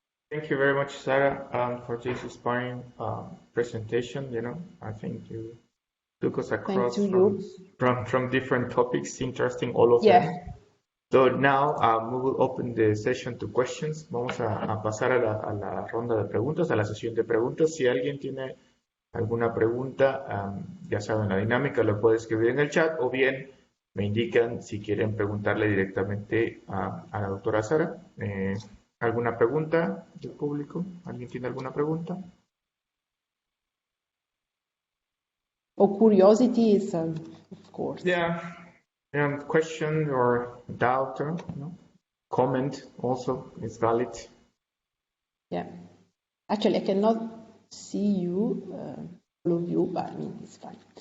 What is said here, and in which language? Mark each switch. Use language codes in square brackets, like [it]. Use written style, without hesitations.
[en] Thank you very much, Sara, for this inspiring presentation. I think you took us across from different topics, interesting all of them. So now we will open the session to questions. [es] Vamos a pasar a la ronda de preguntas, a la sesión de preguntas. Si alguien tiene alguna pregunta, ya saben la dinámica, lo puede escribir en el chat o bien me indican si quieren preguntarle directamente a la doctora Sara. ¿Alguna pregunta del público? ¿Alguien tiene alguna pregunta? [en] Or curiosity is, of course. Yeah. Question or doubt or comment also is valid. Yeah. Actually, I cannot see you, all of you, but I mean, it's fine.